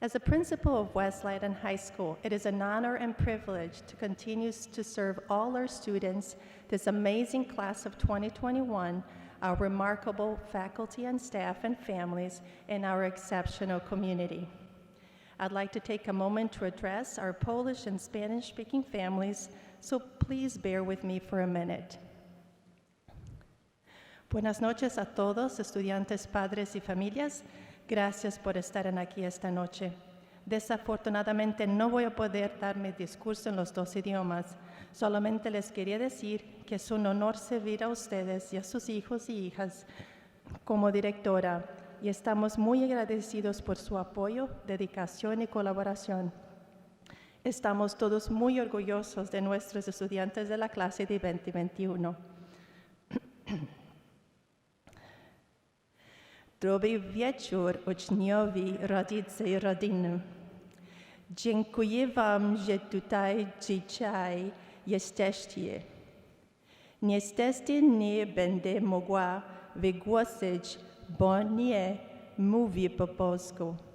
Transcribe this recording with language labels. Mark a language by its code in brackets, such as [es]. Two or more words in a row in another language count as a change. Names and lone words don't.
[en] As a principal of West Leyden High School, it is an honor and privilege to continue to serve all our students, this amazing class of 2021, our remarkable faculty and staff and families, and our exceptional community. I'd like to take a moment to address our Polish and Spanish-speaking families, so please bear with me for a minute. [es] Buenas noches a todos, estudiantes, padres y familias. Gracias por estar aquí esta noche. Desafortunadamente no voy a poder dar mi discurso en los dos idiomas. Solamente les quería decir que es un honor servir a ustedes y a sus hijos y hijas como directora, y estamos muy agradecidos por su apoyo, dedicación y colaboración. Estamos todos muy orgullosos de nuestros estudiantes de la clase de 2021. [pl] Dobry wieczór, uczniowie, rodzice i rodziny. Dziękuję wam, że tutaj dzisiaj jesteście. Niestety nie będę mogła wygłosić, bo nie mówię po polsku.